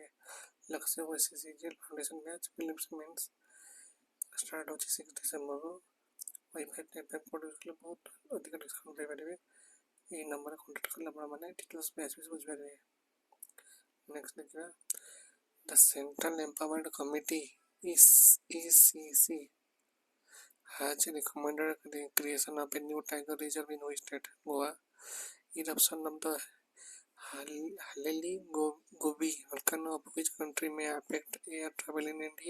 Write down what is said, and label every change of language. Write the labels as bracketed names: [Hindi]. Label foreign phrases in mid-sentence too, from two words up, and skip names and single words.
[Odia] ଲକ୍ଷ୍ୟ OSSC [English] foundation batch prelims mains start [Odia] ହେଉଛି 6 ଡିସେମ୍ବରରୁ। ୱାଇଫାଇ 95 କୋଡ଼ ୟୁଜ୍ କଲେ ବହୁତ ଅଧିକ ଡିସ୍କାଉଣ୍ଟ ପାଇପାରିବେ। ଏଇ ନମ୍ବରରେ କଣ୍ଟାକ୍ଟ କଲେ ଆପଣମାନେ [English] details batch [Odia] ବିଷୟରେ ବୁଝିପାରିବେ। [English] ନେକ୍ସଟ ଦେଖିବା the Central Empowered Committee ECC has recommended the creation of a new tiger reserve in which state? Goa. Eruption of the Halili Gobi, volcano of which country may affect air travel in India?